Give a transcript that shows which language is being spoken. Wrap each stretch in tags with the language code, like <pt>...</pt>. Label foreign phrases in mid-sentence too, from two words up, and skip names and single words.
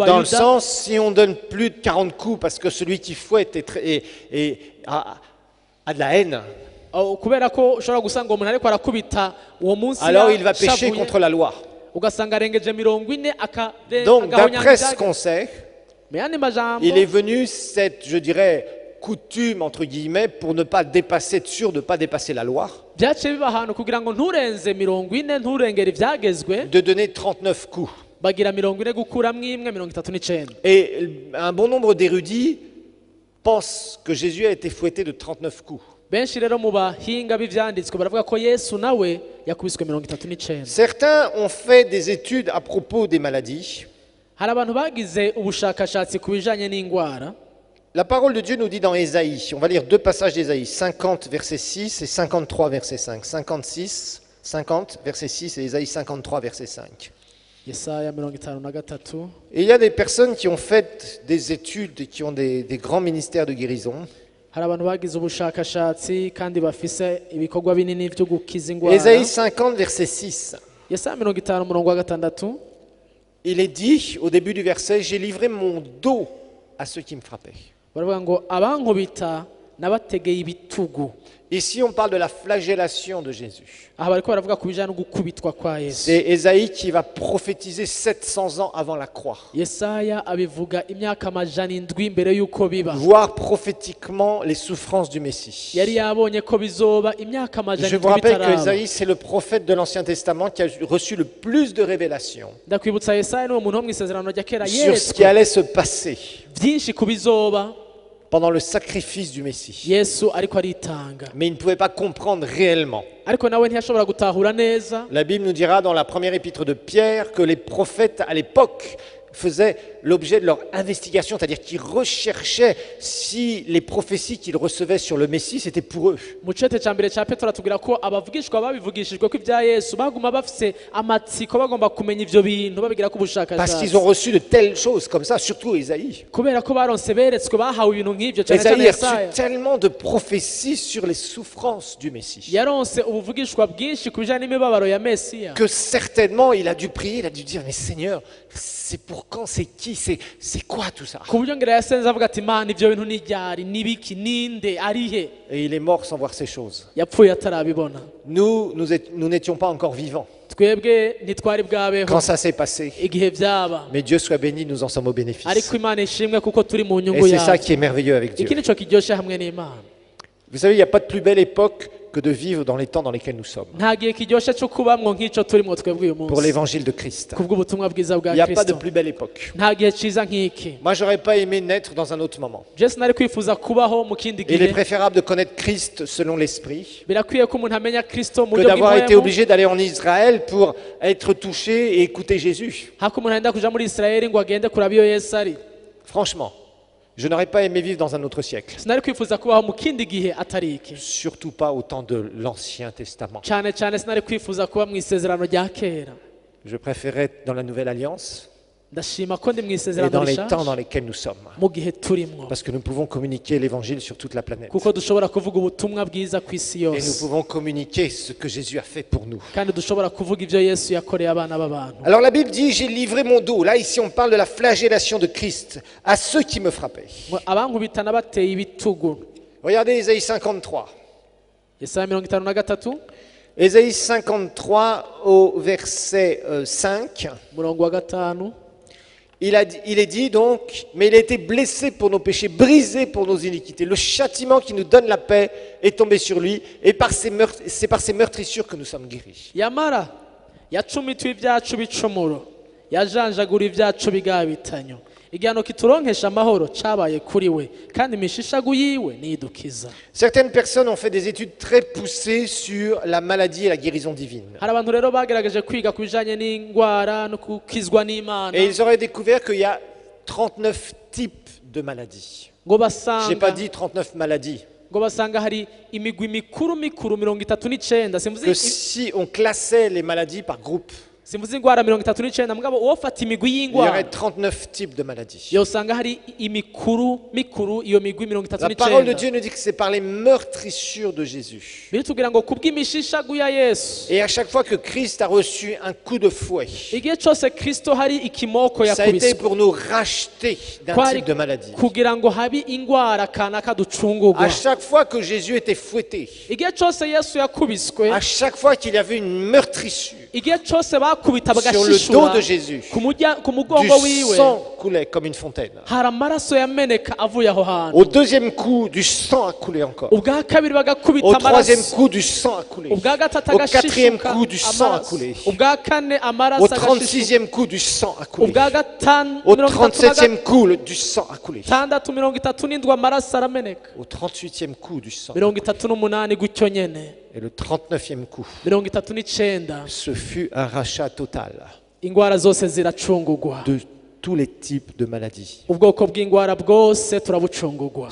<fr>Dans le</fr> <rn>bayuda</rn> <fr>sens, si on donne plus de 40 coups parce que celui qui fouette a de la haine,</fr> <rn>kubera ko ushobora gusanga umuntu ariko arakubita uwo munsi</rn> <fr>alors il va pécher</fr> <rn>yashavuye,</rn> <fr>contre la loi.</fr> <rn>ugasanga arengeje 40</rn> <fr>Donc, d'après</fr> <rn>agahonyanga</rn> <fr>ce qu'on sait,</fr> <rn>mu yandi majambo</rn> <fr>il est venu cette, je dirais, coutume, entre guillemets, pour ne pas dépasser, être sûr de ne pas dépasser la loi,</fr> <rn>byaciye biba ahantu kugira ngo nturenze 40 nturengere ibyagezwe</rn> <fr>de donner 39 coups.</fr> <rn>bagira 40 gukuramwo imwe 39</rn> <fr>Et un bon nombre d'érudits pensent que Jésus a été fouetté de 39 coups.</fr> <rn>benshi rero mu bahinga b'ivyanditswe baravuga ko Yesu nawe yakubiswe 39</rn> <fr>Certains ont fait des études à propos des maladies.</fr> <rn>hari abantu bagize ubushakashatsi ku bijanye n'ingwara.</rn> <fr>La parole de Dieu nous dit dans Ésaïe, on va lire deux passages d'Ésaïe, 50 verset 6 et 53 verset 5. 50 verset 6 et Ésaïe 53 verset 5.</fr> <rn>Yesaya 53.</rn> <fr>Et il y a des personnes qui ont fait des études et qui ont des grands ministères de guérison.</fr> <rn>hari abantu bagize ubushakashatsi kandi bafise ibikorwa binini byo gukiza ingwara.</rn> <fr>Ésaïe 50 verset 6.</fr> <rn>Yesaya 50 umurongo wa gatandatu</rn> <fr>Il est dit au début du verset, j'ai livré mon dos à ceux qui me frappaient.</fr> <rn>baravuga ngo abankubita nabategeye ibitugu.</rn> <fr>Ici, on parle de la flagellation de Jésus.</fr> <rn>aha bariko baravuga ku bijanye no gukubitwa kwa Yesu.</rn> <fr>C'est Ésaïe qui va prophétiser 700 ans avant la croix.</fr> <rn>Yesaya abivuga imyaka 700 mbere yuko biba.</rn> <fr>Voir prophétiquement les souffrances du Messie.</fr> <rn>yari yabonye ko bizoba imyaka</rn> <fr>Je 700 vous rappelle que</fr> <rn>bitaraba.</rn> <fr>Ésaïe, c'est le prophète de l'Ancien Testament qui a reçu le plus de révélations</fr> <rn>ndakwibutsa Yesaya niwo muntu wo mu isezerano rya kera</rn> <fr>sur ce qui Yesu allait se passer</fr> <rn>byinshi ku bizoba</rn> <fr>pendant le sacrifice du Messie.</fr> <rn>Yesu ariko aritanga,</rn> <fr>Mais il ne pouvait pas comprendre réellement.</fr> <rn>ariko nawe ntiyashobora gutahura neza.</rn> <fr>La Bible nous dira dans la première épître de Pierre que les prophètes à l'époque faisaient l'objet de leur investigation, c'est-à-dire qu'ils recherchaient si les prophéties qu'ils recevaient sur le Messie, c'était pour eux.</fr> <rn>mu cete ca mbere ca Petero atubwira ko abavugishwa babivugishijwe ko ibya Yesu baguma bafise amatsiko bagomba kumenya ivyo bintu babigira ko</rn> <fr>Parce</fr> <rn>ubushakashatsi,</rn> <fr>qu'ils ont reçu de telles choses comme ça, surtout Ésaïe.</fr> <rn>kubera ko baronse beretswe bahawe ibintu nk'ivyo cane cane</rn> <fr>Ésaïe a reçu Yesaya tellement de prophéties sur les souffrances du Messie</fr> <rn>yaronse ubuvugishwa bwinshi ku bijanye n'imibabaro ya Mesiya,</rn> <fr>que certainement il a dû prier, il a dû dire mais Seigneur, c'est pour quand, c'est qui, c'est quoi tout ça?</fr> <rn>ku buryo ngira yasenze avuga ati Mana ivyo bintu ni ryari nibiki ninde arihe,</rn> <fr>Et il est mort sans voir ces choses.</fr> <rn>yapfuye atarabibona.</rn> <fr>Nous n'étions pas encore vivants</fr> <rn>twebwe ntitwari bwabeho</rn> <fr>quand ça s'est passé.</fr> <rn>igihe byaba,</rn> <fr>Mais Dieu soit béni, nous en sommes au bénéfice.</fr> <rn>ariko Imana ishimwe kuko turi mu</rn> <fr>Et</fr> <rn>nyungu</rn> <fr>c'est ça</fr> <rn>yayo.</rn> <fr>qui est merveilleux avec Dieu.</fr> <rn>iki nico kiryoshe hamwe n'Imana.</rn> <fr>Vous savez, il n'y a pas de plus belle époque que de vivre dans les temps dans lesquels nous sommes.</fr> <rn>nta gihe kiryoshe cyo kubamwo nk'ico turimo twebwe uyu</rn> <fr>Pour</fr> <rn>munsi</rn> <fr>l'évangile de Christ.</fr> <rn>kubw'ubutumwa bwiza</rn> <fr>Il</fr> <rn>bwa</rn> <fr>n'y a pas de Kristo. plus belle époque.</fr> <rn>nta gihe ciza nk'iki.</rn> <fr>Moi, j'aurais pas aimé naître dans un autre moment.</fr> <rn>je sinari kwifuza kubaho mu kindi</rn> <fr>Il est</fr> <rn>gihe.</rn> <fr>préférable de connaître Christ selon l'Esprit</fr> <rn>birakwiye ko umuntu amenya Kristo mu</rn> <fr>que</fr> <rn>buryo</rn> <fr>d'avoir été</fr> <rn>bw'impuhemu,</rn> <fr>obligé d'aller en Israël pour être touché et écouter Jésus.</fr> <rn>hako umuntu agenda kuja muri Isirayeli ngo agende kuraba iyo Yesu ari.</rn> <fr>Franchement, je n'aurais pas aimé vivre dans un autre siècle.</fr> <rn>sinari kwifuza kubaho mu kindi gihe atari iki.</rn> <fr>Surtout pas au temps de l'Ancien Testament.</fr> <rn>cyane cyane sinari kwifuza kuba mu isezerano rya kera.</rn> <fr>Je préférais être dans la Nouvelle Alliance</fr> <rn>ndashima ko ndi mu</rn> <fr>et</fr> <rn>isezerano</rn> <fr>dans les temps</fr> <rn>rishasha</rn> <fr>dans lesquels nous sommes.</fr> <rn>mu gihe turimwo,</rn> <fr>Parce que nous pouvons communiquer l'évangile sur toute la planète.</fr> <rn>kuko dushobora kuvuga ubutumwa bwiza ku isi</rn> <fr>Et nous</fr> <rn>yose,</rn> <fr>pouvons communiquer ce que Jésus a fait pour nous.</fr> <rn>kandi dushobora kuvuga ivyo Yesu yakoreye abana b'abantu.</rn> <fr>Alors la Bible dit, j'ai livré mon dos. Là, ici, on parle de la flagellation de Christ à ceux qui me frappaient.</fr> <rn>Ngo abankubitana bateye ibitugu.</rn> <fr>Regardez Ésaïe 53.</fr> <rn>Yesaya 53</rn> <fr>Ésaïe 53 au verset 5.</fr> <rn>umurongo wa 5.</rn> <fr>Il est dit donc, mais il a été blessé pour nos péchés, brisé pour nos iniquités. Le châtiment qui nous donne la paix est tombé sur lui, et c'est par ses meurtrissures que nous sommes guéris.</fr> <rn>yamara yacumitiwe ibyacu bicumuro yajanjagura ibyacu bigabitanyo igihano kituronkesha amahoro cabaye kuri we kandi imishishagu yiwe nidukiza.</rn> <fr>Certaines personnes ont fait des études très poussées sur la maladie et la guérison divine.</fr> <rn>hari abantu rero bagerageje kwiga ku bijanye n'indwara no gukizwa n'Imana</rn> <fr>Et ils auraient découvert qu'il y a 39 types de maladies.</fr> <rn>ngo</rn> <fr>Je n'ai pas</fr> <rn>basanga</rn> <fr>dit 39 maladies.</fr> <rn>ngo basanga hari imigwi mikuru 39</rn> <fr>Que si on classait les maladies par groupe,</fr> <rn>simvuze ingwara 39 mugabo wofata imigwi</rn> <fr>il y</fr> <rn>y'ingwara</rn> <fr>aurait 39 types de maladies.</fr> <rn>yosanga hari imikuru iyo migwi</rn> <fr>La parole de</fr> <rn>39</rn> <fr>Dieu nous dit que c'est par les meurtrissures de Jésus.</fr> <rn>biritubwira ngo kubw'imishishagu ya Yesu</rn> <fr>Et à chaque fois que Christ a reçu un coup de fouet,</fr> <rn>igihe cyose Kristo hari ikimoko</rn> <fr>ça a été</fr> <rn>yakubiswe</rn> <fr>pour nous racheter d'un</fr> <rn>kwari</rn> <fr>type de maladie.</fr> <rn>kugira ngo habi ingwara kanaka ducungurwa.</rn> <fr>À chaque fois que Jésus était fouetté,</fr> <rn>igihe cyose Yesu yakubiswe</rn> <fr>à chaque fois qu'il y avait une meurtrissure,</fr> <rn>igihe cyose bakubita</rn> <fr>sur le dos</fr> <rn>bagashishura</rn> <fr>de Jésus,</fr> <rn>ku mugongo</rn> <fr>du</fr> <rn>wiwe</rn> <fr>sang coulait comme une fontaine.</fr> <rn>hari amaraso yameneka avuye aho hantu.</rn> <fr>Au deuxième coup, du sang a coulé encore.</fr> <rn>ubwa kabiri bagakubita</rn> <fr>Au troisième</fr> <rn>amaraso</rn> <fr>coup, du sang a coulé.</fr> <rn>ubwa gatatu</rn> <fr>Au quatrième</fr> <rn>agashishuka</rn> <fr>coup, du sang a</fr> <rn>amaraso</rn> <fr>coulé.</fr> <rn>ubwa kane amaraso</rn> <fr>Au</fr> <rn>agashishuka</rn> <fr>36e coup, du sang a coulé.</fr> <rn>ubwa gatanu</rn> <fr>Au 37e coup, du sang a coulé.</fr> <rn>37 amaraso arameneka</rn> <fr>Au 38e coup, du sang.</fr> <rn>38 gutyo nyene</rn> <fr>Et le 39e coup, 39 ce fut un rachat total</fr> <rn>ingwara zose ziracungurwa</rn> <fr>de tous les types de maladies.</fr> <rn>ubwoko bw'ingwara bwose turabucungurwa.</rn>